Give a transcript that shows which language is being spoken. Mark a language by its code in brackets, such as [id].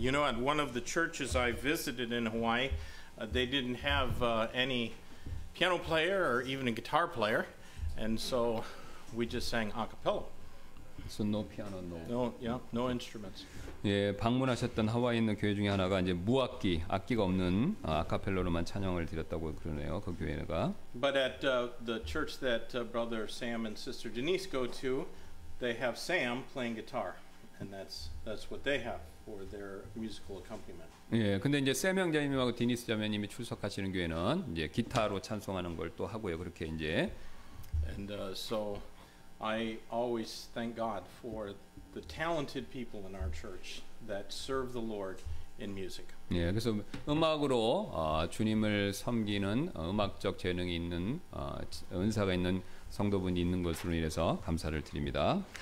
[en] You know, at one of the churches I visited in Hawaii, they didn't have any piano player or even a guitar player, and so we just sang a cappella. So no piano, no. No instruments. [ko] 예, 방문하셨던 하와이 있는 교회 중에 하나가 이제 무악기, 악기가 없는 아카펠로로만 찬양을 드렸다고 그러네요. 그 교회가. [en] But at the church that Brother Sam and Sister Denise go to, they have Sam playing guitar, and that's what they have for their musical accompaniment. [ko] 예, 근데 이제 샘 형제님하고 디니스 자매님이 출석하시는 교회는 이제 기타로 찬송하는 걸 또 하고요. 그렇게 이제. [en] And so I always thank God for the talented people in our church that serve the Lord in music. [ko] 예, 그래서 음악으로 주님을 섬기는 음악적 재능이 있는 은사가 있는 성도분이 있는 것으로 인해서 감사를 드립니다.